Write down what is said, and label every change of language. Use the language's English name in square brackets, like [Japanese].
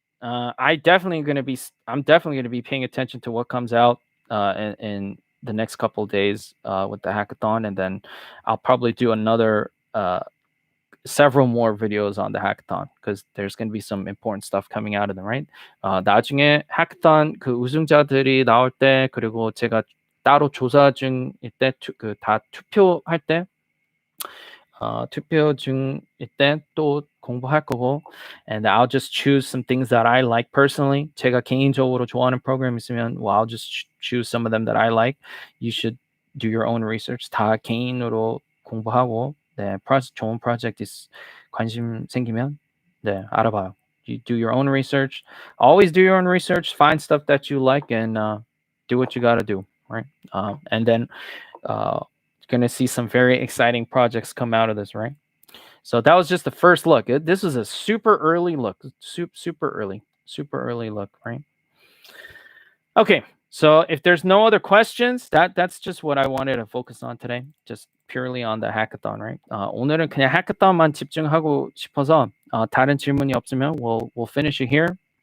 [English] I'm definitely going to be paying attention to what comes out in the next couple of days with the hackathon, and then I'll probably do another several more videos on the hackathon because there's going to be some important stuff coming out of them, right? [Korean] 나중에 hackathon 그 우승자들이 나올 때 그리고 제가 따로 조사 중일 때 그 다 투표할 때 투표 중일 때 또 공부할 거고, [English] and I'll just choose some things that I like personally. [Korean] 제가 개인적으로 좋아하는 프로그램 있으면 [English] well, I'll just choose some of them that I like. You should do your own research. [Korean] 다 개인으로 공부하고 네, 좋은 프로젝트 관심 생기면 네, 알아봐요. [English] You do your own research. Always do your own research. Find stuff that you like and do what you got to do, right? And then you're going to see some very exciting projects come out of this, right? So that was just the first look. This is a super early look. Super early look, right? Okay. So if there's no other questions, that's just what I wanted to focus on today. Just purely on the hackathon, right? [Korean] 오늘은 그냥 hackathon만 집중하고 싶어서 다른 질문이 없으면 [English] we'll finish it here.